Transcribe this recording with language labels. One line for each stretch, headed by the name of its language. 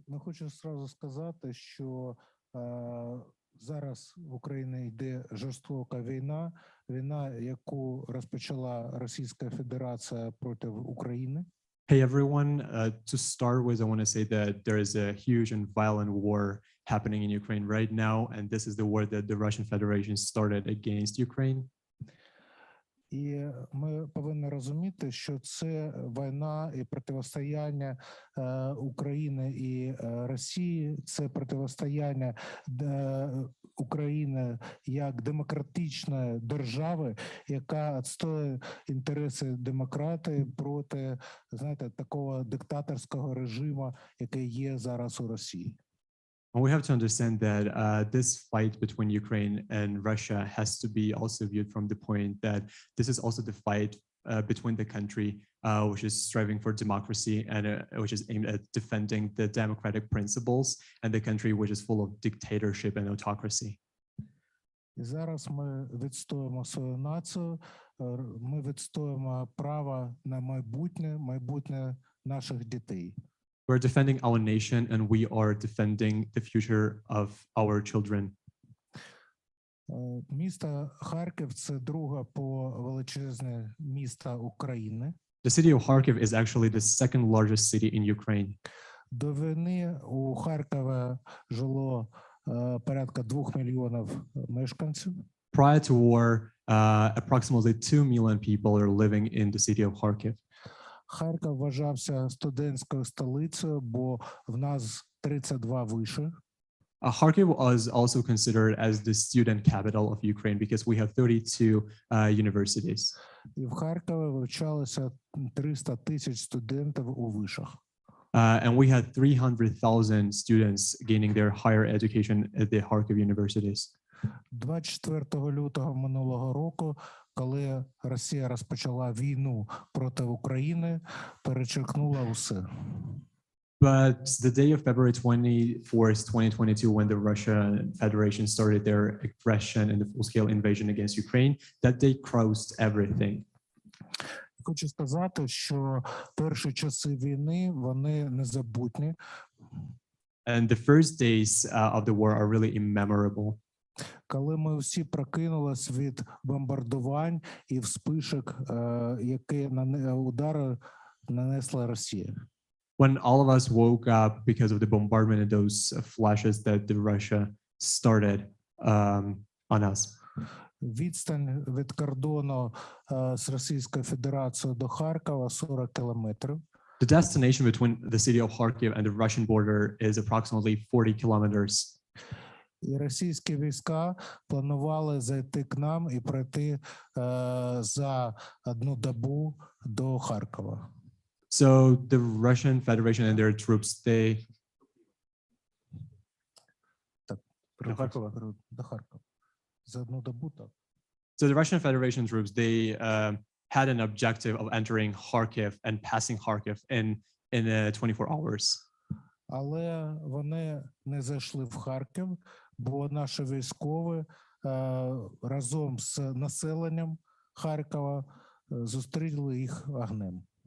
Ukrainian: Хочу зразу сказати, що зараз в Україні йде жорстока війна, яку розпочала Російська Федерація проти України.
English: Hey everyone, to start with, I want to say that there is a huge and violent war happening in Ukraine right now, and this is the war that the Russian Federation started against Ukraine.
Ukrainian: І ми повинні розуміти, що це війна і протистояння України і Росії, це протистояння України як демократичної держави, яка відстоює інтереси демократії проти, знаєте, такого диктаторського режиму, який є зараз у Росії.
English: We have to understand that this fight between Ukraine and Russia has to be also viewed from the point that this is also the fight between the country which is striving for democracy and which is aimed at defending the democratic principles, and the country which is full of dictatorship and autocracy.
Ukrainian: І зараз ми відстоюємо свою націю, ми відстоюємо право на майбутнє наших дітей.
English: We're defending our nation and we are defending the future of our children.
Ukrainian: Місто Харків – це друге по величезне місто України.
English: The city of Kharkiv is actually the second largest city in Ukraine.
Ukrainian: До війни у Харкові жило порядка 2 мільйонів мешканців.
English: Prior to war, approximately 2 million people are living in the city of Kharkiv.
Ukrainian: Харків вважався студентською столицею, бо в нас 32 виші.
English: Kharkiv was also considered as the student capital of Ukraine because we have 32 universities.
Ukrainian: І в Харкові вивчалося 300 тисяч студентів у вишах.
English: And we had 300,000 students gaining their higher education at the Kharkiv universities.
Ukrainian: 24 лютого минулого року, коли Росія розпочала війну проти України, перечеркнула усе.
English: But the day of February 24th, 2022, when the Russian Federation started their aggression and the full-scale invasion against Ukraine, that day crossed everything.
Ukrainian: Хочу сказати, що перші часи війни, вони незабутні.
English: And the first days of the war are really immemorable.
Ukrainian: Коли ми всі прокинулись від бомбардувань і вспишок, які удари нанесла Росія.
English: When all of us woke up because of the bombardment and those flashes that the Russia started on us.
Ukrainian: Відстань від кордону з Російською Федерацією до Харкова 40 кілометрів.
English: The destination between the city of Kharkiv and the Russian border is approximately 40 kilometers.
Ukrainian: І російські війська планували зайти к нам і пройти за одну добу до Харкова.
English: So the Russian Federation and their troops, they
Ukrainian: До Харкова. До Харкова. За одну добу, так.
English: So the Russian Federation troops, they had an objective of entering Kharkiv and passing Kharkiv in 24 hours.
Ukrainian: Але вони не зайшли в Харків, бо наші військові разом з населенням Харкова зустріли їх огнем.